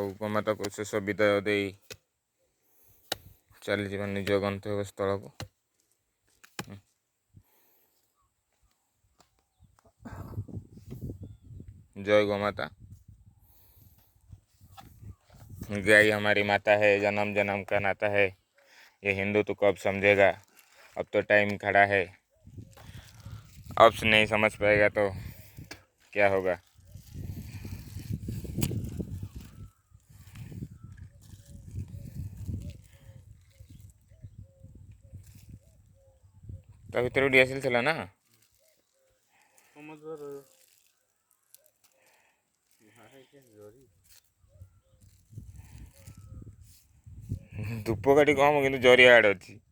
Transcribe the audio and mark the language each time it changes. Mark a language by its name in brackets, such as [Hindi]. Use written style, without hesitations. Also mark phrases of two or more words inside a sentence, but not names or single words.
[Odia] ଗୋମାତାକୁ ଶେଷ ବିଦାୟ ଦେଇ ଚାଲିଯିବା ନିଜ ଗନ୍ତବ୍ୟ ସ୍ଥଳକୁ। [Hindi] जय गौ माता। गाय हमारी माता है, जन्म जन्म का नाता है। ये हिंदू तो कब समझेगा, अब तो टाइम खड़ा है। अब से नहीं समझ पाएगा तो क्या होगा। [Odia] ତା ଭିତରେ ଡିଆସିଲ୍ ଥିଲା ନା। ଧୂପକାଠି କମ କିନ୍ତୁ ଜରିଆ ଆଡ଼େ ଅଛି।